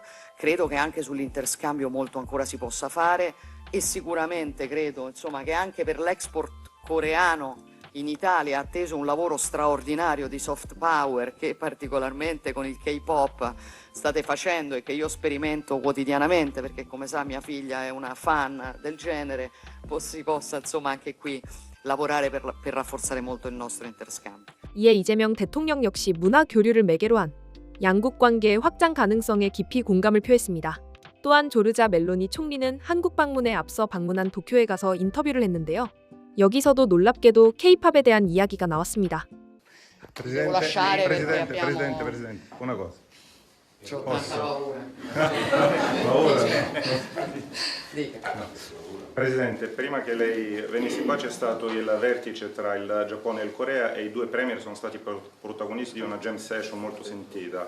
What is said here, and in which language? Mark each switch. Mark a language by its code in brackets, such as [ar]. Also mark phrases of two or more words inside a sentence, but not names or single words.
[it] Credo che anche sull'interscambio molto ancora si possa fare e sicuramente credo, insomma, che anche per l'export coreano in Italia è atteso un lavoro straordinario di [en] soft power [it] che particolarmente con il K-pop state facendo e che io sperimento quotidianamente perché, come sa, mia figlia è una fan del genere. Si possa, insomma, anche qui lavorare per rafforzare molto il nostro interscambio. [ko] 이에 이재명 대통령 역시 문화 교류를 매개로 한 양국 관계의 확장 가능성에 깊이 공감을 표했습니다. 또한 조르자 멜로니 총리는 한국 방문에 앞서 방문한 도쿄에 가서 인터뷰를 했는데요. 여기서도 놀랍게도 K-팝에 대한 이야기가 나왔습니다. [it] Presidente, una cosa. C'ho tanta paura. Presidente, prima che lei venisse qua c'è stato il vertice tra il Giappone e il Corea e i due premier sono stati protagonisti di una [en] jam session [it] molto sentita.